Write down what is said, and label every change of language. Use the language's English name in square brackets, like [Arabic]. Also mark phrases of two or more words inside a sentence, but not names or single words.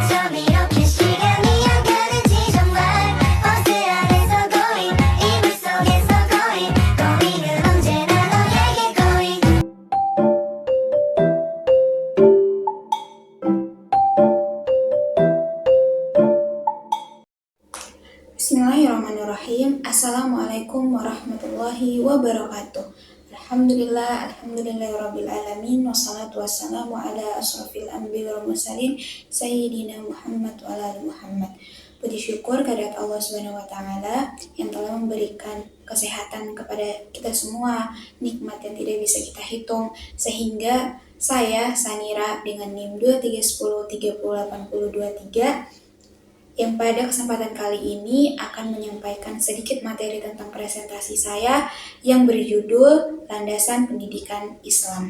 [Korean] 이렇게 시간이 안 가는지 정말 버스 안에서 고인 이불 속에서 고인 고인은 언제나 너에게 고인. [Arabic] Bismillahirrahmanirrahim. السلام عليكم ورحمة الله وبركاته. الحمد لله رب العالمين والصلاة والسلام على أشرف الأنبياء والمرسلين سيدنا محمد وعلى آل محمد. [Indonesian] Puji syukur kehadirat Allah [Arabic] سبحانه وتعالى [Indonesian] yang telah memberikan kesehatan kepada kita semua, nikmat yang tidak bisa kita hitung, sehingga saya Sanira dengan NIM 2310308023 yang pada kesempatan kali ini akan menyampaikan sedikit materi tentang presentasi saya yang berjudul Landasan Pendidikan Islam.